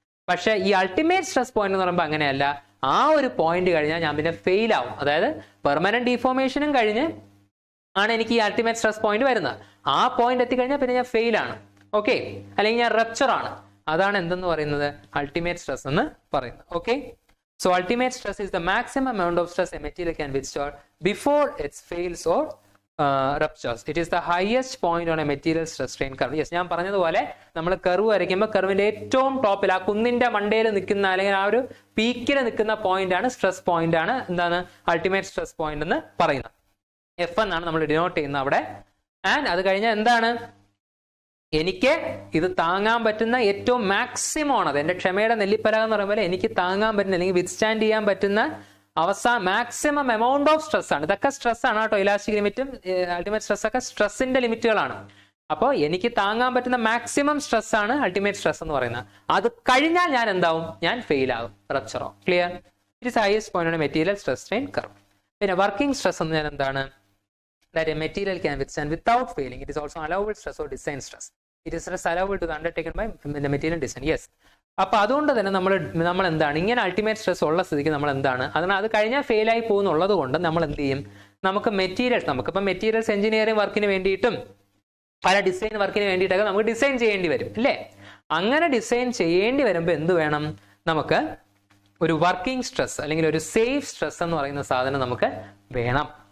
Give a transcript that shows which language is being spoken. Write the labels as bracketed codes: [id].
[ml] പക്ഷെ ഈ ultimate stress point എന്ന് പറയുമ്പോൾ അങ്ങനെയല്ല, ആ ഒരു പോയിന്റ് കഴിഞ്ഞാൽ ഞാൻ പിന്നെ ഫെയിൽ ആവും. അതായത് പെർമനന്റ് ഡിഫോർമേഷനും കഴിഞ്ഞ് ആണ് എനിക്ക് ഈ അൾട്ടിമേറ്റ് സ്ട്രെസ് പോയിന്റ് വരുന്നത്. ആ പോയിന്റ് എത്തിക്കഴിഞ്ഞാൽ പിന്നെ ഞാൻ ഫെയിൽ ആണ്. ഓക്കെ, അല്ലെങ്കിൽ ഞാൻ റപ്ചർ ആണ്. അതാണ് എന്തെന്ന് പറയുന്നത്, അൾട്ടിമേറ്റ് സ്ട്രെസ് എന്ന് പറയുന്നത്. [en] Okay, so ultimate stress is the maximum amount of stress a material can withstand before it fails or ruptures. It is the highest point on a material stress strain curve. [ml] Yes, ഞാൻ പറഞ്ഞതുപോലെ നമ്മൾ curve വരയ്ക്കുമ്പോൾ കർവിന്റെ ഏറ്റവും ടോപ്പിൽ ആ കുന്നിന്റെ മണ്ടയിൽ നിൽക്കുന്ന അല്ലെങ്കിൽ ആ ഒരു പീക്കിൽ നിൽക്കുന്ന പോയിന്റ് ആണ് സ്ട്രെസ് പോയിന്റ് ആണ് എന്താണ് അൾട്ടിമേറ്റ് സ്ട്രെസ് പോയിന്റ് എന്ന് പറയുന്നത്. എഫ് എന്നാണ് നമ്മൾ ഡിനോട്ട് ചെയ്യുന്നത് അവിടെ. ആൻഡ് അത് കഴിഞ്ഞാൽ എന്താണ്, എനിക്ക് ഇത് താങ്ങാൻ പറ്റുന്ന ഏറ്റവും മാക്സിമം ആണ്. അത് എൻ്റെ ക്ഷമയുടെ നെല്ലിപ്പലക എന്ന് പറയുമ്പോൾ എനിക്ക് താങ്ങാൻ പറ്റുന്ന അല്ലെങ്കിൽ വിത്ത്സ്റ്റാൻഡ് ചെയ്യാൻ പറ്റുന്ന മാക്സിമം എമൗണ്ട് ഓഫ് സ്ട്രെസ് ആണ്. ഇതൊക്കെ സ്ട്രെസ് ആണ് കേട്ടോ, ഇലാസ്റ്റിക് ലിമിറ്റും അൾട്ടിമേറ്റ് സ്ട്രെസ് ഒക്കെ സ്ട്രെസ്സിന്റെ ലിമിറ്റുകളാണ്. അപ്പോൾ എനിക്ക് താങ്ങാൻ പറ്റുന്ന മാക്സിമം സ്ട്രെസ് ആണ് അൾട്ടിമേറ്റ് സ്ട്രെസ് എന്ന് പറയുന്നത്. അത് കഴിഞ്ഞാൽ ഞാൻ എന്താവും, ഞാൻ ഫെയിൽ ആകും, റപ്ചറോ. Clear? [en] It is highest point ആണ് material stress strain curve. [ml] പിന്നെ വർക്കിംഗ് സ്ട്രെസ് എന്ന് ഞാൻ എന്താണ്, [en] that a material can withstand without failing. It is also allowable stress or design stress. It is stress allowable to be undertaken by the material design. Yes. [ml] അപ്പൊ അതുകൊണ്ട് തന്നെ നമ്മൾ എന്താണ്, ഇങ്ങനെ അൾട്ടിമേറ്റ് സ്ട്രെസ് ഉള്ള സ്ഥിതിക്ക് നമ്മൾ എന്താണ്, അത് കഴിഞ്ഞാൽ ഫെയിൽ ആയി പോകുന്നുള്ളത് കൊണ്ട് നമ്മൾ എന്ത് ചെയ്യും, നമുക്കിപ്പോൾ മെറ്റീരിയൽസ് എഞ്ചിനീയറിംഗ് വർക്കിന് വേണ്ടിയിട്ടും പല ഡിസൈൻ വർക്കിന് വേണ്ടിയിട്ടൊക്കെ നമുക്ക് ഡിസൈൻ ചെയ്യേണ്ടി വരും അല്ലേ. അങ്ങനെ ഡിസൈൻ ചെയ്യേണ്ടി വരുമ്പോൾ എന്ത് വേണം, നമുക്ക് ഒരു വർക്കിംഗ് സ്ട്രെസ് അല്ലെങ്കിൽ ഒരു സേഫ് സ്ട്രെസ് എന്ന് പറയുന്ന സാധനം നമുക്ക് വേണം.